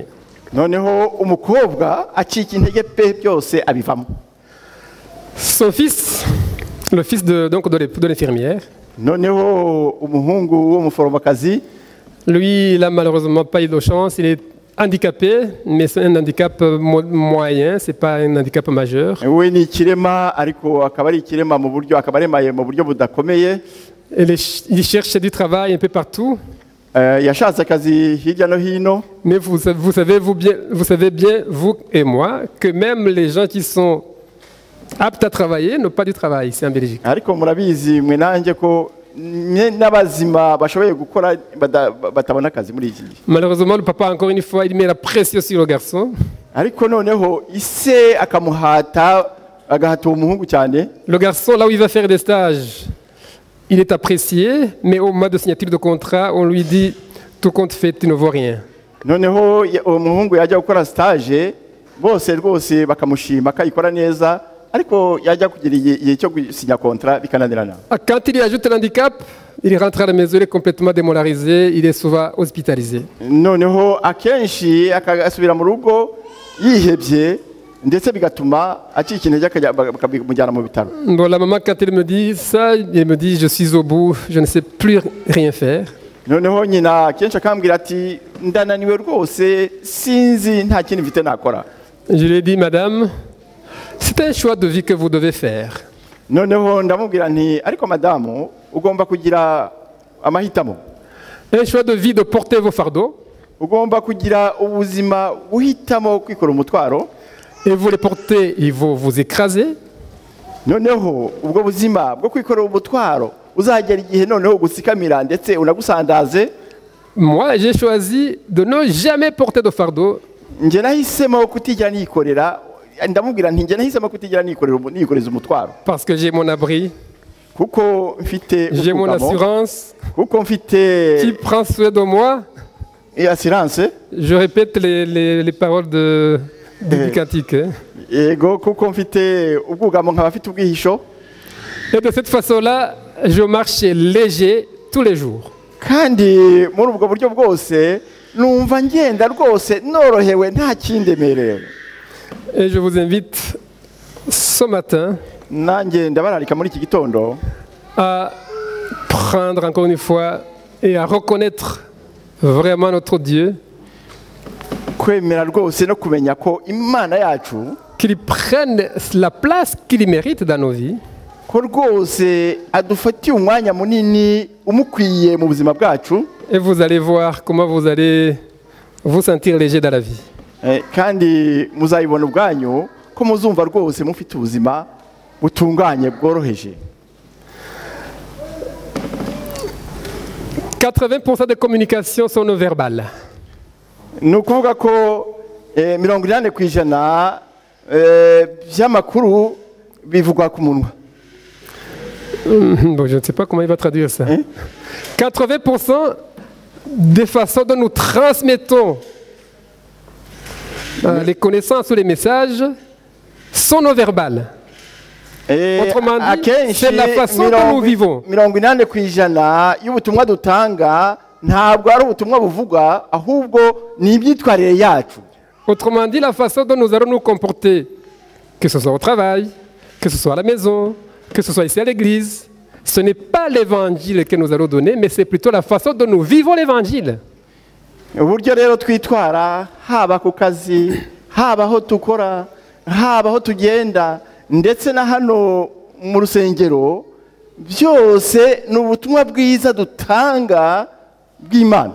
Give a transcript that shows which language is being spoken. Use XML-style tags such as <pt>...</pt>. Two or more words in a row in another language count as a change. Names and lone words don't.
<rw>Noneho umukobwa acika intege pe byose abivamo.</rw> <fr>Son fils, le fils de l'infirmière,</fr> <rw>noneho umuhungu w'umuforomokazi,</rw> <fr>lui, il n'a malheureusement pas eu de chance, il est handicapé, mais c'est un handicap moyen, c'est pas un handicap majeur.</fr> <rw>we ni ikirema ariko akaba ari ikirema mu buryo akaba aremaye mu buryo budakomeye.</rw> <fr>Il cherche du travail un peu partout.</fr> <rw>Yashatse akazi hirya no hino.</rw> <fr>Mais vous savez bien, vous et moi, que même les gens qui sont aptes à travailler n'ont pas du travail ici en Belgique.</fr> <rw>Ariko murabizi mwe nanjye ko n'abazima bashoboye gukora batabona akazi muri iki gihe.</rw> <fr>Malheureusement, le papa, encore une fois, il met la pression sur le garçon.</fr> <rw>Ariko noneho ise akamuhata agahata umuhungu cyane.</rw> <fr>Le garçon, là où il va faire des stages, il est apprécié, mais au moment de signature de contrat, on lui dit tout compte fait, tu ne vaux rien.</fr> <rw>Noneho umuhungu yajya gukora stage bose rwose bakamushima akayikora neza, ariko yajya kugira igihe cyo gusinya contrat bikananirana.</rw> <fr>Quand il y ajoute l'handicap, il rentre à la maison, il est complètement démoralisé, il est souvent hospitalisé.</fr> <rw>Noneho akenshi akasubira mu rugo yihebye ndetse bigatuma acika intege bakamujyana mu bitaro.</rw> <fr>Bon, la maman, quand elle me dit ça, elle me dit je suis au bout, je ne sais plus rien faire.</fr> <rw>Noneho nyina akenshi akambwira ati ndananiwe rwose sinzi nta kintu mfite nakora.</rw> <fr>Je lui ai dit madame, c'est un choix de vie que vous devez faire.</fr> <rw>Noneho ndamubwira nti ariko madamu ugomba kugira amahitamo.</rw> <fr>Un choix de vie de porter vos fardeaux.</fr> <rw>Ugomba kugira ubuzima uhitamo kwikora umutwaro.</rw> <fr>Et vous les portez, ils vont vous écraser.</fr> <rw>Noneho ubwo buzima bwo kwikora umutwaro uzagera igihe noneho gusikamira ndetse unagusandaze.</rw> <fr>Moi, j'ai choisi de ne jamais porter de fardeau.</fr> <rw>Nje nahisemo kutijya nikorera, ndamubwira nti nje nahisemo kutijya nikoreza umutwaro.</rw> <fr>Parce que j'ai mon abri.</fr> <rw>Kuko mfite</rw> <fr>j'ai mon assurance.</fr> <rw>Kuko mfite</rw> <fr>qui prend soin de moi. Et assurance. Je répète les paroles du cantique.</fr> <rw>Ego kuko mfite ubwugamo nkaba mfite ubwihisho.</rw> <fr>Et de cette façon-là, je marche léger tous les jours.</fr> <rw>Kandi muri ubwo buryo bwose numva ngenda rwose norohewe nta kindemerera.</rw> <fr>Et je vous invite ce matin</fr> <rw>nanjye ndabararika muri iki gitondo</rw> <fr>à prendre encore une fois et à reconnaître vraiment notre Dieu.</fr> <rw>Kwemera rwose no kumenya ko Imana yacu</rw> <fr>qu'il prenne la place qu'il mérite dans nos vies.</fr> <rw>Ko rwose adufatiye umwanya munini umukwiye mu buzima bwacu.</rw> <fr>Et vous allez voir comment vous allez vous sentir léger dans la vie.</fr> <rw>Kandi muzayibona ubwanyu ko muzumva rwose mufite ubuzima butunganye bworoheje.</rw> <fr>80% des communications sont non verbales.</fr> <rw>Ni ukuvuga ko 80% by'amakuru bivugwa ku munwa.</rw> <fr>Bon, je ne sais pas comment il va traduire ça. 80% des façons dont nous transmettons les connaissances ou les messages sont non verbales. Autrement dit, c'est la façon dont nous vivons.</fr> <rw>80% y'ubutumwa dutanga ntabwo ari ubutumwa buvugwa ahubwo ni ibyitwarire yacu.</rw> <fr>Autrement dit, la façon dont nous allons nous comporter, que ce soit au travail, que ce soit à la maison, que ce soit ici à l'église, ce n'est pas l'évangile que nous allons donner, mais c'est plutôt la façon dont nous vivons l'évangile.</fr> <rw>Uburyo rero twitwara haba ku kazi haba aho dukora haba aho tugenda ndetse na hano mu rusengero byose ni ubutumwa bwiza dutanga bw'Imana.</rw>